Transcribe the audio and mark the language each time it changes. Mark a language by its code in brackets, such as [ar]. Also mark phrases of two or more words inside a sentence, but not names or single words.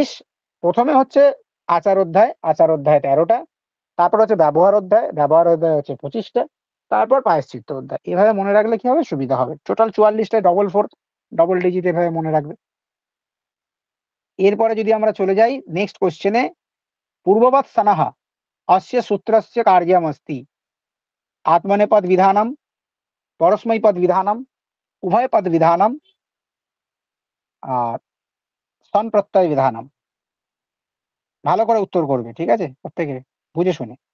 [bn] ২৫ ১ম এ হচ্ছে আচার অধ্যায় ১৩ টা। তারপর হচ্ছে ব্যবহার অধ্যায় হচ্ছে ২৫ টা। তারপর প্রায়শ্চিত্ত অধ্যায়। এভাবে মনে রাখলে কি হবে? সুবিধা হবে। টোটাল ৪৪ টায় ৪৪ [en] double digit [bn] এভাবে মনে রাখবে। এরপরে যদি আমরা চলে যাই [en] next question [sa] এ, পূর্ববৎ সনঃ अस्य सूत्रस्य कार्यमस्ति आत्मनेपदविधानम्, परस्मैपदविधानम्, उभयपदविधानम् আর সনপ্রত্যয় বিধানম। [bn] ভালো করে উত্তর করবে। ঠিক আছে? প্রত্যেকে বুঝে শুনে।